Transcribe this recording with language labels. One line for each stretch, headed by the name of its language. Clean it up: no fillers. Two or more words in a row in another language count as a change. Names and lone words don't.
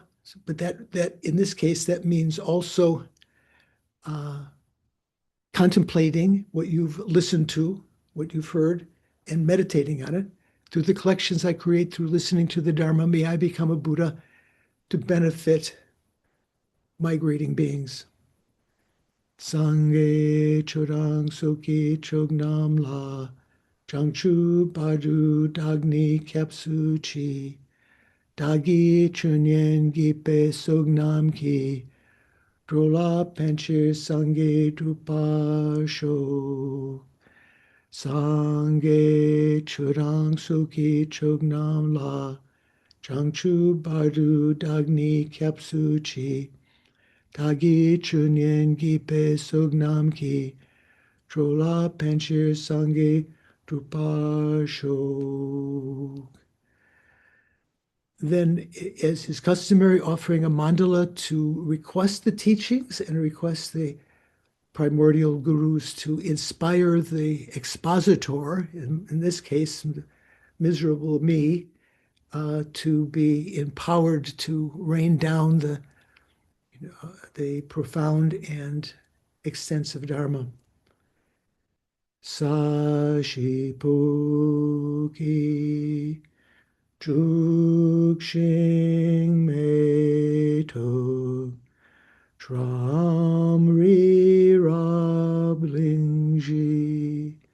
English: But that in this case, that means also uh, contemplating what you've listened to, what you've heard, and meditating on it. Through the collections I create through listening to the Dharma, may I become a Buddha to benefit migrating beings.
Tibetan: སངས་རྒྱས་ཆོས་དང་ཚོགས་ཀྱི་མཆོག་རྣམས་ལ་བྱང་ཆུབ་བར་དུ་བདག་ནི་སྐྱབས་སུ་མཆི་བདག་གིས་ཆོས་ཉན་བགྱིས་པའི་བསོད་ནམས་ཀྱིས་འགྲོ་ལ་ཕན་ཕྱིར་སངས་རྒྱས་འགྲུབ་པར་ཤོག སངས་རྒྱས་ཆོས་དང་ཚོགས་ཀྱི་མཆོག་རྣམས་ལ་བྱང་ཆུབ་བར་དུ་བདག་ནི་སྐྱབས་སུ་མཆི་བདག་གིས་ཆོས་ཉན་བགྱིས་པའི་བསོད་ནམས་ཀྱིས་འགྲོ་ལ་ཕན་ཕྱིར་སངས་རྒྱས་འགྲུབ་པར་ཤོག.
English: Then, as is customary, offering a mandala to request the teachings and request the primordial gurus to inspire the expositor, in this case, miserable me, to be empowered to rain down the profound and extensive Dharma.
Tibetan: ས་གཞི་སྤོས་ཀྱིས་བྱུགས་ཤིང་མེ་ཏོག་བཀྲམ་རི་རབ་གླིང་བཞི